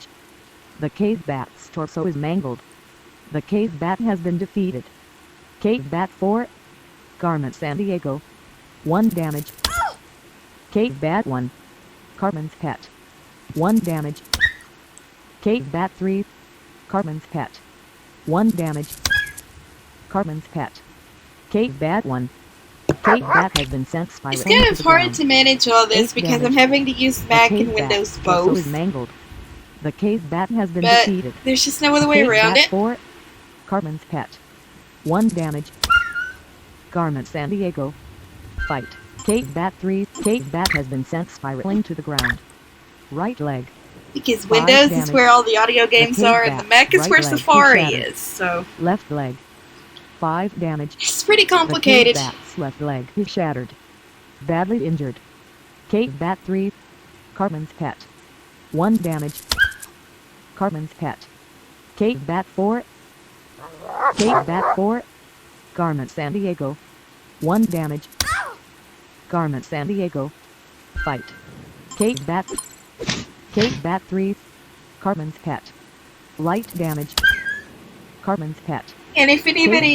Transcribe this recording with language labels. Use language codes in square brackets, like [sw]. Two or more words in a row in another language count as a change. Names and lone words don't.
[en] The Cave Bat's torso is mangled. The Cave Bat has been defeated. Cave Bat 4. Garment San Diego. 1 damage. Cave Bat 1. Carbon's Pet. 1 damage. Cave Bat 3. Carbon's Pet. 1 damage. Carbon's Pet. Cave Bat 1. Cave Bat has been sent spiraling It's kind to of the hard ground. to manage all this 8 because I'm damage. having to use The Mac Cave and Bat's Windows torso both. is mangled. The Cave Bat has been But defeated. there's just no other way Cave around Bat it. 4. Carbon's Pet. 1 damage. Garment San Diego. Fight. Cave Bat 3. Cave Bat has been sent spiraling to the ground. Right leg. Because 5 Windows is damage. where all the audio games Cave are, and Bat, the Mac is right where leg, Safari shattered. is, so Left leg. 5 damage. it's pretty The Cave complicated. Bat's left leg is shattered. Badly injured. Cave Bat 3. Carbon's Pet. 1 damage. Carbon's Pet. Cave Bat 4. Cave Bat 4. Garment San Diego. 1 damage. Garment San Diego. Fight. Cave Bat. Cave Bat 3. Carbon's Pet. Light damage. Carbon's Pet. And if Cave anybody